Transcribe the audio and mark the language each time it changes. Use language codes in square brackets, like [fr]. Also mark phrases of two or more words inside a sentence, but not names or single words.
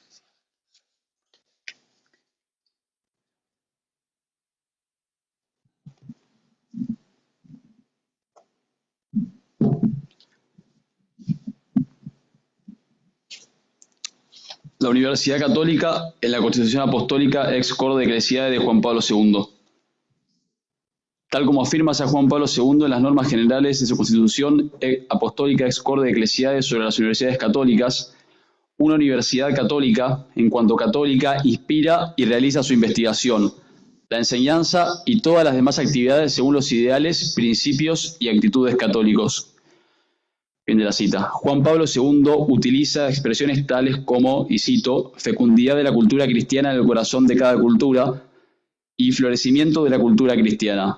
[es] La Universidad Católica en la Constitución Apostólica [la] ex corde ecclesiae [es] de Juan Pablo II. Tal como afirma San Juan Pablo II en las normas generales de su Constitución Apostólica [la] ex corde ecclesiae [es] sobre las universidades católicas, una universidad católica, en cuanto católica, inspira y realiza su investigación, la enseñanza y todas las demás actividades según los ideales, principios y actitudes católicos. Fin de la cita. Juan Pablo II utiliza expresiones tales como, y cito, fecundidad de la cultura cristiana en el corazón de cada cultura y florecimiento de la cultura cristiana.